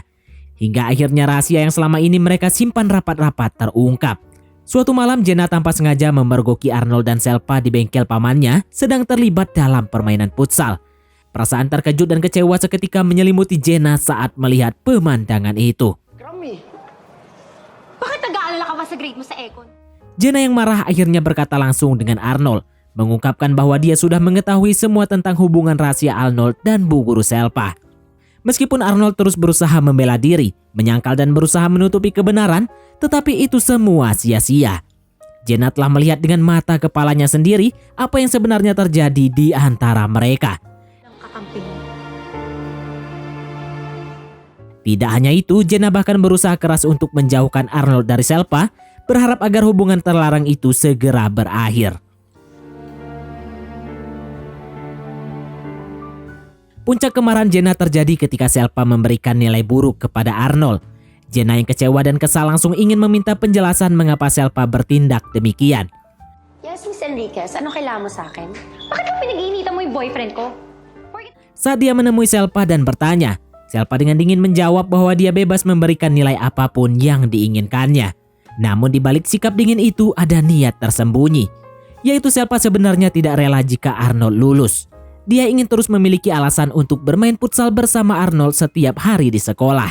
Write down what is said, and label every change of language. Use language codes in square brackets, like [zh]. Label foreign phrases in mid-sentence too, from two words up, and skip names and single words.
[id] Hingga akhirnya rahasia yang selama ini mereka simpan rapat-rapat terungkap. Suatu malam Jenna tanpa sengaja memergoki Arnold dan Selpa di bengkel pamannya sedang terlibat dalam permainan futsal. Perasaan terkejut dan kecewa seketika menyelimuti Jenna saat melihat pemandangan itu. Krami. [tl] Bakit nag-aalala ka ba sa grade mo sa Econ? [id] Jenna yang marah akhirnya berkata langsung dengan Arnold, mengungkapkan bahwa dia sudah mengetahui semua tentang hubungan rahasia Arnold dan Bu Guru Selpa. Meskipun Arnold terus berusaha membela diri, menyangkal dan berusaha menutupi kebenaran, tetapi itu semua sia-sia. Jenna telah melihat dengan mata kepalanya sendiri apa yang sebenarnya terjadi di antara mereka. [tl] Kakampi mo. [id] Tidak hanya itu, Jenna bahkan berusaha keras untuk menjauhkan Arnold dari Selpa, berharap agar hubungan terlarang itu segera berakhir. Puncak kemarahan Jenna terjadi ketika Selpa memberikan nilai buruk kepada Arnold. Jenna yang kecewa dan kesal langsung ingin meminta penjelasan mengapa Selpa bertindak demikian. [en] Yes, Miss Enriquez. [tl] Ano kailangan mo sa akin? Bakit ka pinag-iinitan mo yung boyfriend ko? [id] Saat dia menemui Selpa dan bertanya, Selpa dengan dingin menjawab bahwa dia bebas memberikan nilai apapun yang diinginkannya. Namun di balik sikap dingin itu ada niat tersembunyi, yaitu Selpa sebenarnya tidak rela jika Arnold lulus. Dia ingin terus memiliki alasan untuk bermain futsal bersama Arnold setiap hari di sekolah.